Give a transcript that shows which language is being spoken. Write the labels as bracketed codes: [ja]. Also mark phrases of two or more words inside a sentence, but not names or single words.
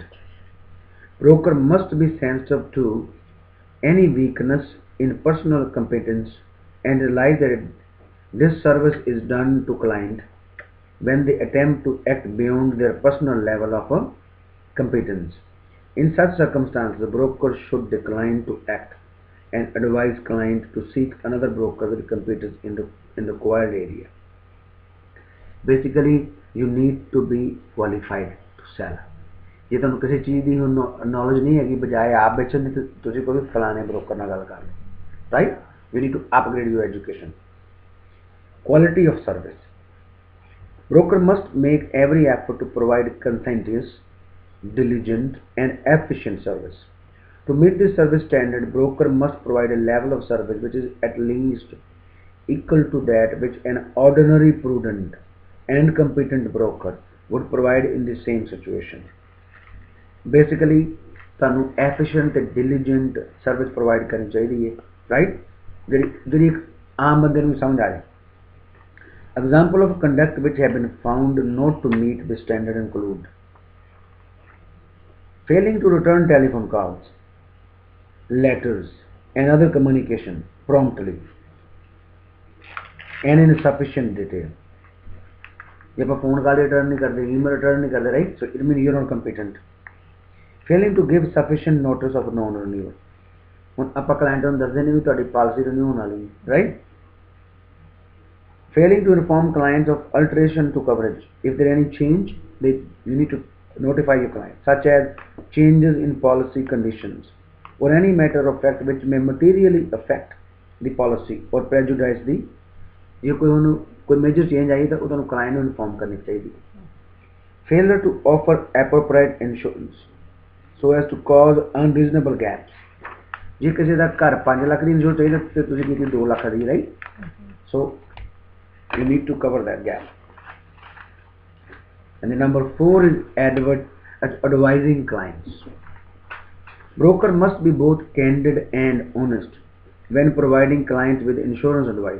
[en] Broker must be sensitive to any weakness in personal competence and realize that this service is done to client when they attempt to act beyond their personal level of competence. In such circumstances, the broker should decline to act and advise client to seek another broker with competence in the required area. Basically, you need to be qualified to sell. [pa] ਜੇ ਤੁਹਾਨੂੰ ਕਿਸੇ ਚੀਜ਼ ਦੀ knowledge ਨਹੀਂ ਹੈਗੀ, ਬਜਾਏ ਆਪ ਵੇਚਣ ਦੀ ਤੁਸੀਂ ਕੋਈ ਫਲਾਣੇ broker ਨਾਲ ਗੱਲ ਕਰ ਲਓ, [en] right? You need to upgrade your education. Quality of service. Broker must make every effort to provide conscientious, diligent and efficient service. To meet this service standard, broker must provide a level of service which is at least equal to that which an ordinary prudent and competent broker would provide in the same situation. Basically, ਤੁਹਾਨੂੰ efficient and diligent service provide [hi] करनी चाहिए, [en] right? [pa] ਜਿਹੜੀ ਆਮ ਬੰਦੇ ਨੂੰ ਸਮਝ ਆ ਜਾਏ। [en] Example of conduct which have been found not to meet the standard include: failing to return telephone calls, letters and other communication promptly and in sufficient detail. [pa] ਜੇ ਆਪਾਂ [en] phone call return [hi] नहीं करते, [en] email return [hi] नहीं करते, [en] right? So it means you are not competent. Failing to give sufficient notice of non-renewal. [pa] ਹੁਣ ਆਪਾਂ client ਨੂੰ ਦੱਸਦੇ ਨਹੀਂ ਵੀ ਤੁਹਾਡੀ [en] policy renew [pa] ਹੋਣ ਵਾਲੀ ਹੈ, [en] right? Failing to inform clients of alteration to coverage. If there is any change, you need to notify your client, such as changes in policy conditions or any matter of fact which may materially affect the policy or prejudice the. [pa] ਜੇ ਕੋਈ [en] major change [hi] आई तो [pa] ਤੁਹਾਨੂੰ client ਨੂੰ inform [hi] करनी चाहिए. [en] Failure to offer appropriate insurance so as to cause unreasonable gaps. [pa] ਜੇ ਕਿਸੇ ਦਾ ਘਰ 5 ਲੱਖ ਦੀ ਇੰਸ਼ੋਰ ਚਾਹੀਦਾ ਤੇ ਤੁਸੀਂ ਕੀਤੀ 2 ਲੱਖ ਦੀ, [en] right? So you need to cover that gap. And the number 4 is advising clients. Broker must be both candid and honest when providing clients with insurance advice.